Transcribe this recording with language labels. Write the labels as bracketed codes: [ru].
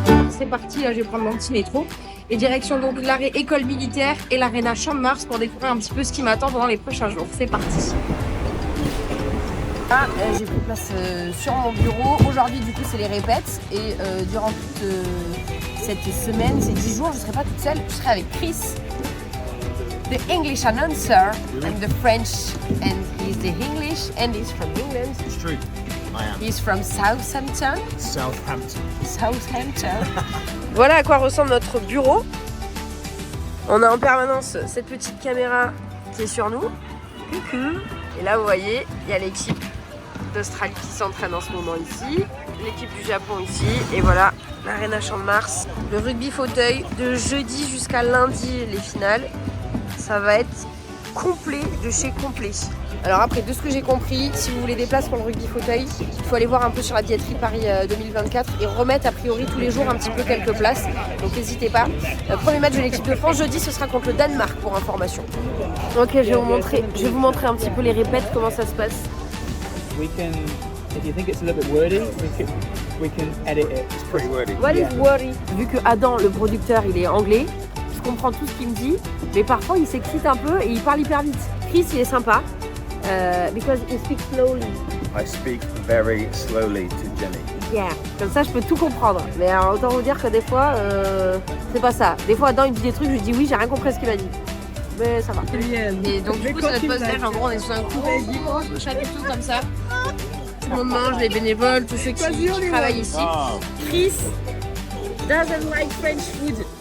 [fr] C'est parti, là je vais prendre mon petit métro. Et direction donc l'arrêt école militaire et l'aréna Champ de Mars pour découvrir un petit peu ce qui m'attend pendant les prochains jours. C'est parti. Là, j'ai pris place sur mon bureau. Aujourd'hui du coup c'est les répètes. Et durant toute cette semaine, ces 10 jours, je ne serai pas toute seule. Je serai avec [en] Chris, the English announcer, and the French, and he's the English, and he's from England. It's true. I am. He's from Southampton. Southampton. [fr] Voilà à quoi ressemble notre bureau. On a en permanence cette petite caméra qui est sur nous. Coucou. Et là vous voyez, il y a l'équipe d'Australie qui s'entraîne en ce moment ici. L'équipe du Japon ici. Et voilà, l'Arena Champ de Mars. Le rugby fauteuil de jeudi jusqu'à lundi, les finales. Ça va être complet de chez complet. Alors après, de ce que j'ai compris, si vous voulez des places pour le rugby fauteuil, il faut aller voir un peu sur la billetterie Paris 2024 et remettre a priori tous les jours un petit peu quelques places. Donc n'hésitez pas. Premier match de l'équipe de France, jeudi, ce sera contre le Danemark pour information. Ok, je vais vous montrer un petit peu les répètes, comment ça se passe. [en] We can, if you think it's a little bit wordy, we can edit it. It's pretty wordy. What is worry? [fr] Vu que Adam, le producteur, il est anglais, je comprends tout ce qu'il me dit, mais parfois il s'excite un peu et il parle hyper vite. Chris, il est sympa. [en] Because he speaks slowly. I speak very slowly to Jenny. Yeah. [fr] Comme ça, je peux tout comprendre. Mais alors, autant vous dire que des fois, c'est pas ça. Des fois, Adam, il me dit des trucs, je lui dis oui, j'ai rien compris à ce qu'il m'a dit. Mais ça va. Et donc, du coup, c'est notre poste-déj. En gros, on est sous un courant, chapiteau comme ça. Tout le monde mange, les bénévoles, tous ceux qui travaillent ici. Oh. [en] Chris doesn't like French food.